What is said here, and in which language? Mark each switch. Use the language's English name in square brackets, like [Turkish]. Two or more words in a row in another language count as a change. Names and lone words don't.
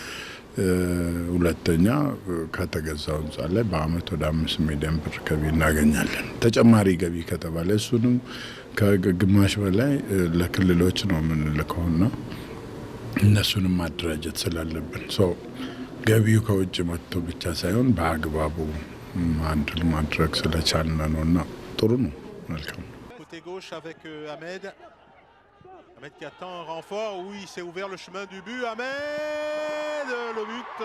[Amharic] ሁለተኛ ከተገዛው ህንጻ ላይ በአመት ወደ 5 ሚሊዮን ብር ገቢ እናገኛለን። ተጨማሪ ገቢ ከተባለ እሱንም ከግማሽ በላይ ለክልሎች ነው የምንልከውና እነሱንም ማደራጀት ስላለብን ገቢው ከውጭ መጥቶ ብቻ ሳይሆን በአግባቡ አንድል ማድረግ ስለቻልን ነውና ጥሩ ነው። መልካም [French] Ahmed qui attend un renfort, oui, il s'est ouvert le chemin du but, Ahmed, le but